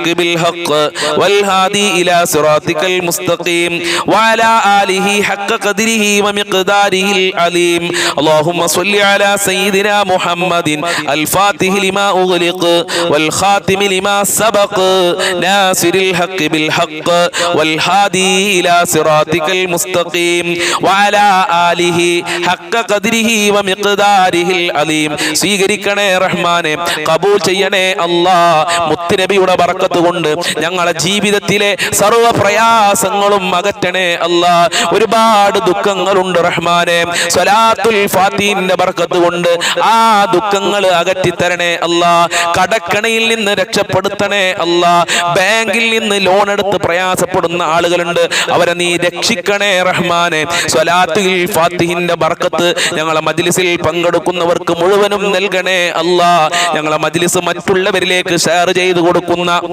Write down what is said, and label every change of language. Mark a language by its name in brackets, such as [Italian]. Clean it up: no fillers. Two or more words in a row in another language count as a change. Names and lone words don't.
[Arabic] بالحق والهادي إلى صراطك المستقيم وعلى آله حق قدره ومقداره العليم اللهم صل على سيدنا محمد الفاتح لما أغلق والخاتم لما سبق ناصر الحق بالحق والهادي إلى صراطك المستقيم وعلى آله حق قدره ومقداره العليم [Malayalam] സ്വീകരിക്കണേ റഹ്മാനെ കബൂൽ ചെയ്യണേ അല്ലാഹ് മുത്തുനബിയുടെ ബറക്കത്ത് കൊണ്ട് ഞങ്ങളുടെ ജീവിതത്തിലെ സർവ്വ പ്രയാസങ്ങളും അകറ്റണേ അല്ലാഹ് ഒരുപാട് ദുഃഖങ്ങളുണ്ട് റഹ്മാനെ സ്വലാത്തുൽ ഫാത്തിഹിന്റെ ബറക്കത്ത് കൊണ്ട് ആ ദുഃഖങ്ങൾ അകറ്റി തരണേ അല്ലാഹ് കടക്കണിയിൽ നിന്ന് രക്ഷപ്പെടുത്തണേ അല്ലാഹ് ബാങ്കിൽ നിന്ന് ലോൺ എടുത്ത് പ്രയാസപ്പെടുന്ന ആളുകളുണ്ട് അവരെ നീ രക്ഷിക്കണേ റഹ്മാനെ സ്വലാത്തുൽ ഫാത്തിഹിന്റെ ബറക്കത്ത് ഞങ്ങളെ മജ്ലിസിൽ പങ്കെടുക്കുന്നവർക്ക് മുഴുവനും നൽകണേ അല്ലാഹ് ഞങ്ങളെ മജ്ലിസ് മറ്റുള്ളവരിലേക്ക് ഷെയർ ചെയ്തു കൊടുക്കുന്ന